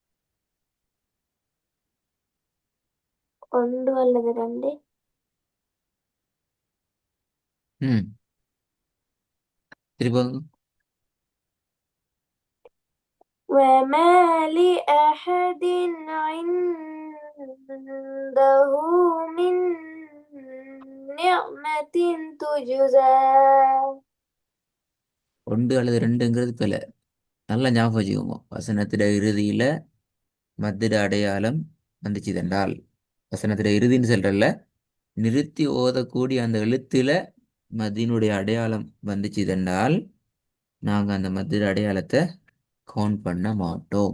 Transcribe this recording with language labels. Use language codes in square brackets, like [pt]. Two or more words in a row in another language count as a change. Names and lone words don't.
[ta] ஒன்று அல்லது ரெண்டு. ம். திரும்ப [ar] وما لأحد عنده من نعمة تجزى. [ta] ஒன்று அல்லது ரெண்டுங்கிறது பிள்ளை. நல்லா ஞாபகம் வச்சுக்கோங்க. வசனத்திட இறுதியில மத்திட அடையாளம் வந்துச்சு தண்டால், வசனத்திட இறுதின்னு சொல்றல்ல, நிறுத்தி ஓதக்கூடிய அந்த எழுத்துல மத்தினுடைய அடையாளம் வந்துச்சு தண்டால் நாங்க அந்த மத்திட அடையாளத்தை கவுண்ட் பண்ண மாட்டோம்.